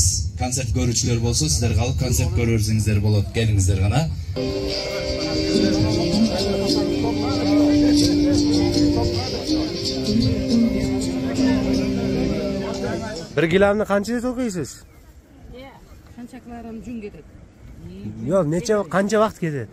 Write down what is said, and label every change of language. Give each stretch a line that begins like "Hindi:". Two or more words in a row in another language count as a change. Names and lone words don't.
Kyrgyz: Концерт көрүүчүлөр болсо, сиздер калып концерт көрөрсүңүздөр болот. Келиңиздер гана.
Uzbek: Bir gilamni qancha to'qiysiz? Qanchaklarim jun ketadi. Yo'q, qancha vaqt ketadi?